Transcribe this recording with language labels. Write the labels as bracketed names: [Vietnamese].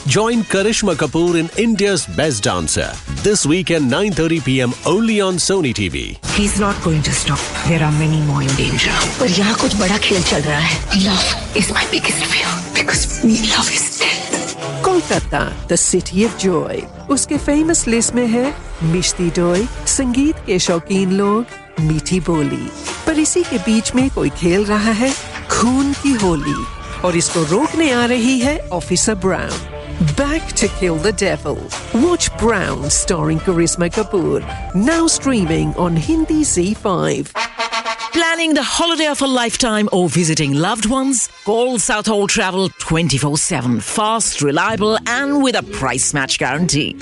[English] Join Karishma Kapoor in India's Best Dancer this weekend, 9:30 p.m. only on Sony TV. He's not going to stop. There are many more in danger. [Hindi] But yahan kuch bada khel chal raha hai. [English] Love is my biggest fear because me love is death. Kolkata, the city of joy. [Hindi] उसके [English] famous list [Hindi] में है मिष्टी दोई, संगीत के शौकीन लोग, मीठी बोली. पर इसी के बीच में कोई खेल रहा है, खून की होली. और इसको रोकने आ रही है officer brown. [English] Back to Kill the Devil. Watch Brown starring Karishma Kapoor. Now streaming on Hindi Z5. Planning the holiday of a lifetime or visiting loved ones? Call Southall Travel 24/7. Fast, reliable and with a price match guarantee.